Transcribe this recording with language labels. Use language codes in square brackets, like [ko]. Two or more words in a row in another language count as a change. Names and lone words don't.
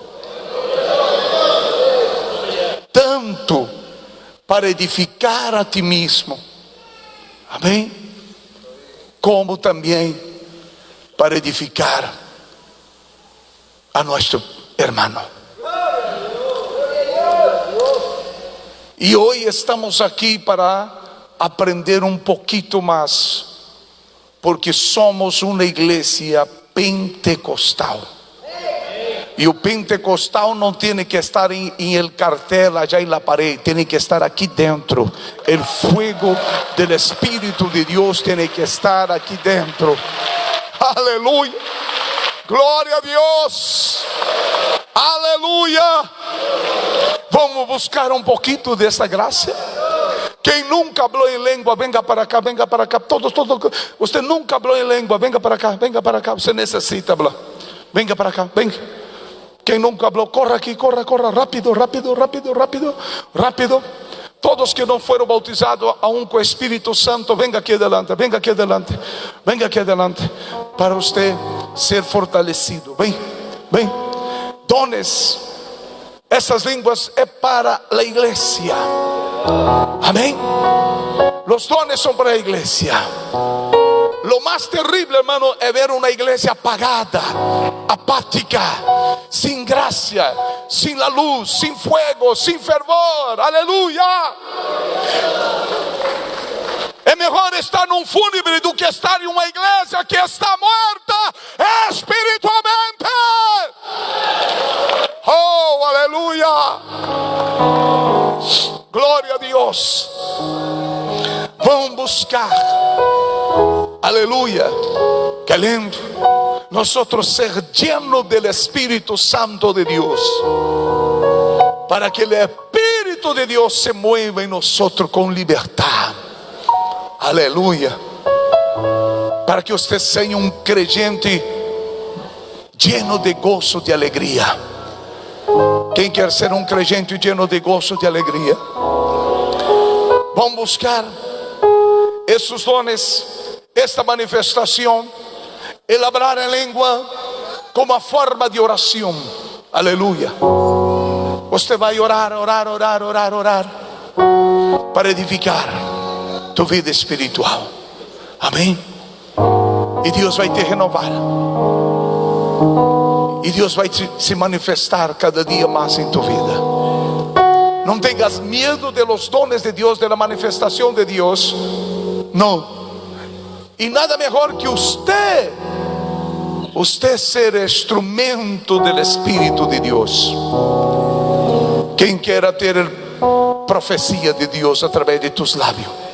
[es] Tanto para edificar a ti mismo, amén, como también para edificar a nuestro hermano. Y hoy estamos aquí para aprender un poquito más, porque somos [pt] uma igreja pentecostal. E o pentecostal não tem que estar em [es] el cartel allá en la pared, [pt] tem que estar aqui dentro. [es] El fuego del [pt] Espírito de Deus tem que estar aqui dentro. Aleluia. Glória a Deus. Aleluia. Vamos buscar um pouquinho dessa graça. Quem nunca falou em língua, [es] venga para cá, venga para cá. [pt] Todos. Você nunca falou em língua, [es] venga para cá, venga para cá. [pt] Você necessita falar. [es] Venga para cá, venga. [pt] Quem nunca falou, corra aqui, corra, rápido. Todos que não foram [es] bautizados aún [pt] com o Espírito Santo, [es] venga aqui adelante, [pt] para você ser fortalecido. Vem. Dones. Essas línguas é para a igreja. [es] Amén. Los dones son para la iglesia. Lo más terrible, hermano, es ver una iglesia apagada, apática, sin gracia, sin la luz, sin fuego, sin fervor. Aleluya. [pt] É melhor estar num fúnebre do que estar em uma igreja que está morta espiritualmente. Oh, aleluia. Glória a Deus. Vamos buscar. Aleluia. Que lindo. [es] Nosotros ser llenos del Espíritu Santo de Dios, para que el Espíritu de Dios se mueva en nosotros con libertad. [pt] Aleluia. [es] Para que usted sea un creyente lleno de gozo, de alegría. [pt] Quem quer ser um crente [es] lleno de gozo, [pt] de alegria? Vamos buscar esses dones, esta manifestação, [es] el hablar [pt] em língua como a forma de oração. Aleluia. Você vai orar para edificar tu vida espiritual. Amém. E Deus vai te renovar. E Deus vai se manifestar cada dia mais em tua vida. Não tenhas medo [es] de los dones [pt] de Deus, [es] de la [pt] manifestação de Deus. Não. E nada melhor que usted ser instrumento do Espírito de Deus. Quem queira ter profecia de Deus através de tus lábios.